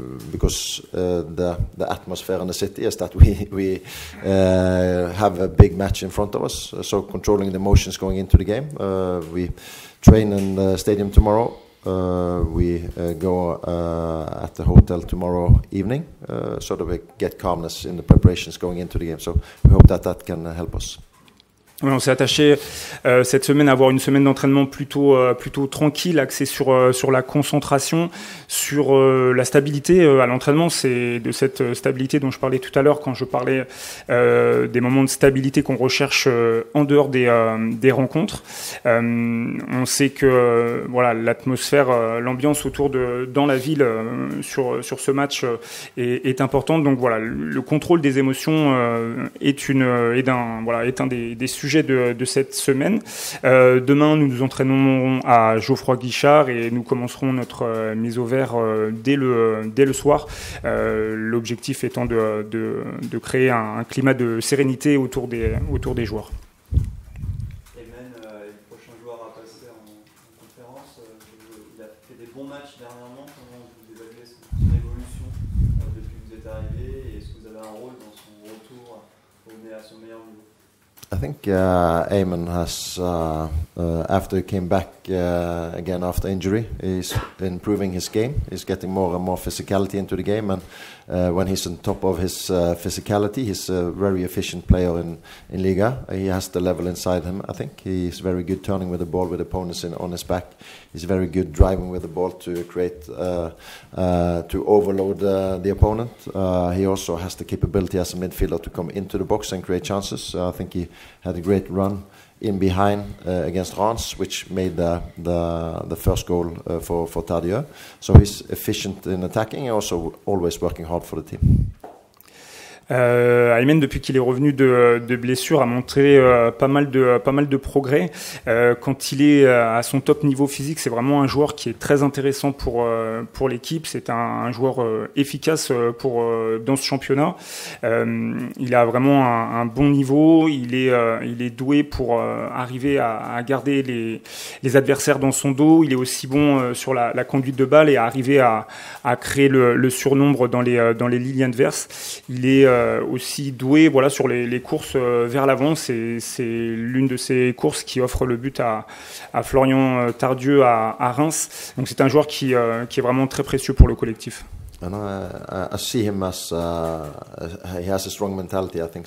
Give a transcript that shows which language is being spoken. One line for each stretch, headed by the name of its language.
English: Because the atmosphere in the city is that we have a big match in front of us, so controlling the emotions going into the game. We train in the stadium tomorrow. We go at the hotel tomorrow evening, so that we get calmness in the preparations going into the game. So we hope that can help us.
French: Oui, on s'est attaché cette semaine à avoir une semaine d'entraînement plutôt tranquille, axée sur la concentration, sur la stabilité à l'entraînement. C'est de cette stabilité dont je parlais tout à l'heure quand je parlais des moments de stabilité qu'on recherche en dehors des rencontres. On sait que voilà, l'atmosphère, l'ambiance autour dans la ville sur ce match est importante. Donc voilà, le contrôle des émotions est un des sujets de cette semaine. Demain, nous nous entraînerons à Geoffroy Guichard et nous commencerons notre mise au vert dès le soir. L'objectif étant de créer un climat de sérénité autour des joueurs. Aymen, le prochain joueur à passer en conférence, il a fait des bons matchs dernièrement. Comment vous évaluez son évolution depuis que vous êtes arrivé et est-ce que vous avez un rôle dans son retour à son meilleur niveau?
English: I think Aymen has, after he came back again after injury, he's improving his game. He's getting more and more physicality into the game, and when he's on top of his physicality, he's a very efficient player in Liga. He has the level inside him, I think. He's very good turning with the ball with opponents on his back. He's very good driving with the ball to create, to overload the opponent. He also has the capability as a midfielder to come into the box and create chances. I think he had a great run in behind against Reims, which made the first goal for Tardieu. So he's efficient in attacking and also always working hard for the team.
French: Aymen, depuis qu'il est revenu de blessure, a montré pas mal de progrès. Quand il est à son top niveau physique, c'est vraiment un joueur qui est très intéressant pour l'équipe. C'est un joueur efficace dans ce championnat. Il a vraiment un bon niveau. Il est doué pour arriver à garder les adversaires dans son dos. Il est aussi bon sur la conduite de balle et à arriver à créer le surnombre dans les lignes adverses. Il est aussi doué sur les courses vers l'avant. C'est l'une de ces courses qui offre le but à Florian Tardieu à Reims. Donc c'est un joueur qui est vraiment très précieux pour le collectif.
English: And I see him as he has a strong mentality, I think.